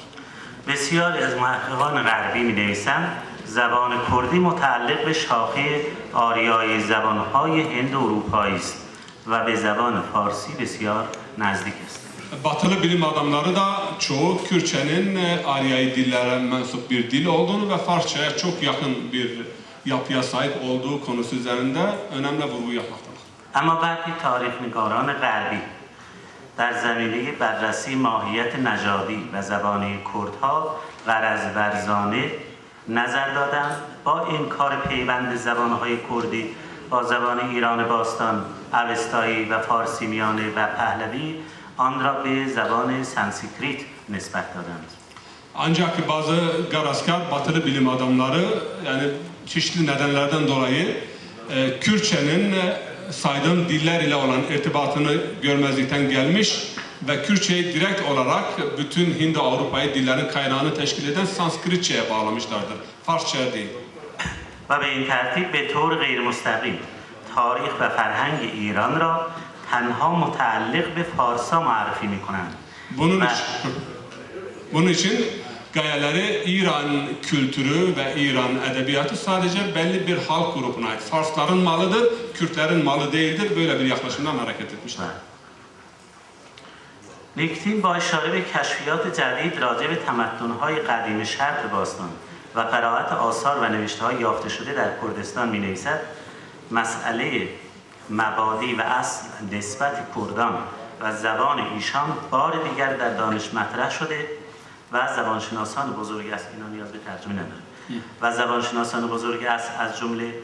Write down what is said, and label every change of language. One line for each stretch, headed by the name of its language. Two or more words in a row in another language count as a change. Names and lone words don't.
Persian: بسیاری از محققان غربی می‌نویسند زبان کردی متعلق به شاخه آریایی زبان‌های هند و اروپایی است و به زبان فارسی بسیار نزدیک است.
Turkish: Batılı bilim adamları da çoğu Kürtçenin Aryai dillere mensup bir dil olduğunu ve Farsça'ya çok yakın bir yapıya sahip olduğu konusu üzerinde önemli vurgu yapmaktadır.
Persian: اما برخی تاریخ‌نگاران غربی در زمینه بررسی ماهیت نژادی و زبانی کردها غرض ورزانه نظر دادند با انکار پیوند زبانهای کردی با زبان ایران باستان، اوستایی و فارسی میانه و پهلوی آن را به زبان سانسکریت نسبت دادند.
Turkish: Ancak bazı garaskar batılı bilim adamları yani çeşitli nedenlerden dolayı Kürtçenin saydığım diller ile olan irtibatını görmezlikten gelmiş ve Kürtçeyi direkt olarak bütün Hindi-Avrupa'yı dillerin kaynağını teşkil eden Sanskritçe'ye bağlamışlardır. Farsça'ya değil.
Persian: و به این ترتیب به طور غیر مستقیم تاریخ و فرهنگ ایران را تنها متعلق به فارسا معرفی می‌کنند.
Turkish: Bunun için gayeleri İran kültürü ve İran edebiyatı sadece belli bir halk grubuna ait. Farsların malıdır, Kürtlerin malı değildir. Böyle bir yaklaşımdan hareket etmişler.
Persian: لیکتین با اشاره به کشفیات جدید راجع به تمدن‌های قدیم شرق باستان و قرائت آثار و نوشته‌های یافته شده در کردستان می‌نویسد مسئله مبادی و اصل نسبت کردان و زبان ایشان بار دیگر در دانش مطرح شده و زبانشناسان بزرگ است اینا نیاز به ترجمه نداره و زبانشناسان بزرگ است از جمله